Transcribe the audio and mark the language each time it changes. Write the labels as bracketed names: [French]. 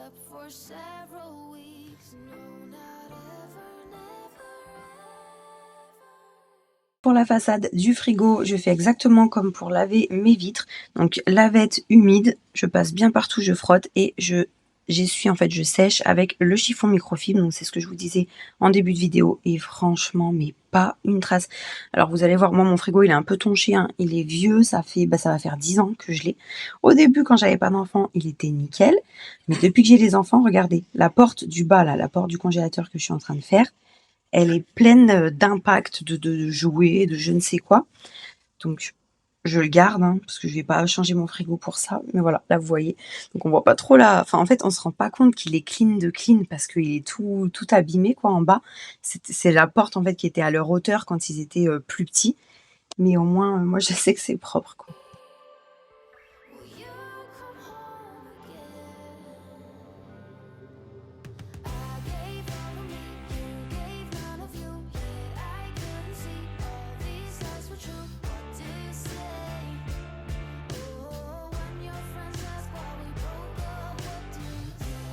[English] For several weeks, no, not ever, never, [French] Pour la façade du frigo, je fais exactement comme pour laver mes vitres. Donc lavette humide, je passe bien partout, je frotte et j'essuie, en fait, je sèche avec le chiffon microfibre. Donc c'est ce que je vous disais en début de vidéo. Et franchement, mais pas une trace. Alors vous allez voir, moi mon frigo il est un peu tonché, hein. Il est vieux, ça va faire 10 ans que je l'ai. Au début quand j'avais pas d'enfant, il était nickel. Mais depuis que j'ai les enfants, regardez, la porte du bas là, la porte du congélateur que je suis en train de faire, elle est pleine d'impact, de jouets, de je ne sais quoi. Donc je le garde, hein, parce que je vais pas changer mon frigo pour ça. Mais voilà, là vous voyez. Donc on voit pas trop là. Enfin en fait on se rend pas compte qu'il est clean de clean parce qu'il est tout abîmé quoi en bas. C'est la porte en fait qui était à leur hauteur quand ils étaient plus petits. Mais au moins moi je sais que c'est propre quoi. [English] will you come home again? I gave all of me, you gave none of you, yet I couldn't see all these lies were true. What do you say? Oh, when your friends ask why we broke up, what do you say?